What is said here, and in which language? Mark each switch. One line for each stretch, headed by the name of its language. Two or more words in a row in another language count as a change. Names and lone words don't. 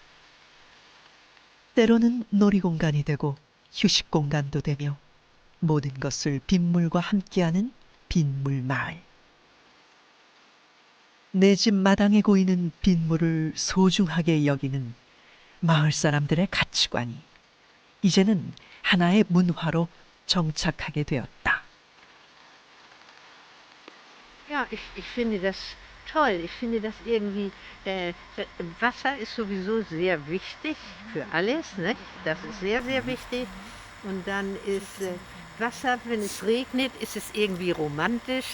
Korean: 때로는 놀이공간이 되고 휴식 공간도 되며 모든 것을 빗물과 함께하는 빗물마을. 내 집 마당에 고이는 빗물을 소중하게 여기는 마을 사람들의 가치관이 이제는 하나의 문화로 정착하게 되었다.
German: Ja, ich finde das toll. Ich finde das irgendwie, Wasser ist sowieso sehr wichtig für alles, ne? Das ist sehr, sehr wichtig. Und dann ist Wasser, wenn es regnet, ist es irgendwie romantisch.